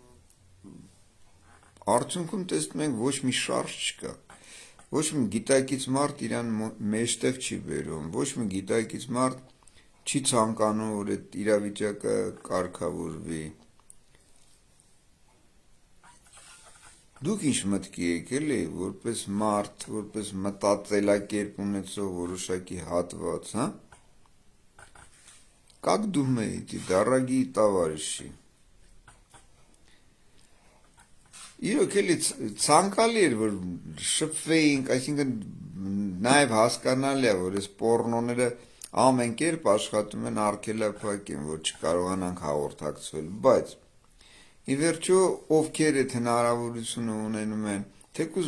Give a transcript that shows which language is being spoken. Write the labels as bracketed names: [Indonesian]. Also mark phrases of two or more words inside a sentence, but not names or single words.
[Armenian] արդյունքում տեսնում ենք ոչ մի շարժ չկա, ոչ մի գիտակից մարդ իրան մեջտեղ չի բերում, ոչ մի գիտակից մարդ չի ցանկանում, որ այդ իրավիճակը կարգավորվի, Դուք ինչ մտքի եք էլի, որպես մարդ, որպես մտածելակերպ ունեցող որոշակի հատված, հա? [Russian] Как думаете, дорогие товарищи? [Armenian] Իրոք էլի ցանկալի էր, որ շփվեինք, այսինքն նաև հասկանալի է, որ այս պոռնոները ամեն կերպ աշխատում են արգելափակեն, որ չկարողանանք հաղորդակցվել, բայց ի վերջո ովքեր այդ հնարավորությունը ունենում են, թեկուզ